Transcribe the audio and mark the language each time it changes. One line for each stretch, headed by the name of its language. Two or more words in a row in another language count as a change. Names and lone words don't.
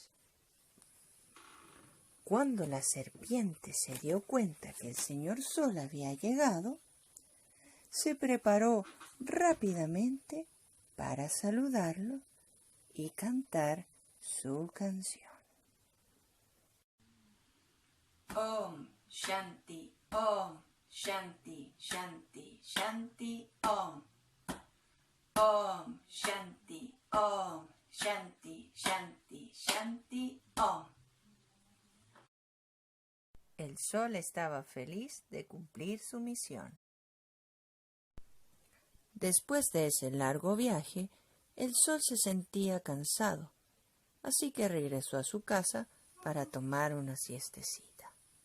Spanish: Cuando la serpiente se dio cuenta que el señor Sol había llegado, se preparó rápidamente para saludarlo y cantar su canción.
Sanskrit: Om Shanti, Om Shanti, Shanti, Shanti, Om. Om Shanti, Om Shanti, Shanti, Shanti, Om.
Spanish: El sol estaba feliz de cumplir su misión. Después de ese largo viaje, el sol se sentía cansado, así que regresó a su casa para tomar una siestecita.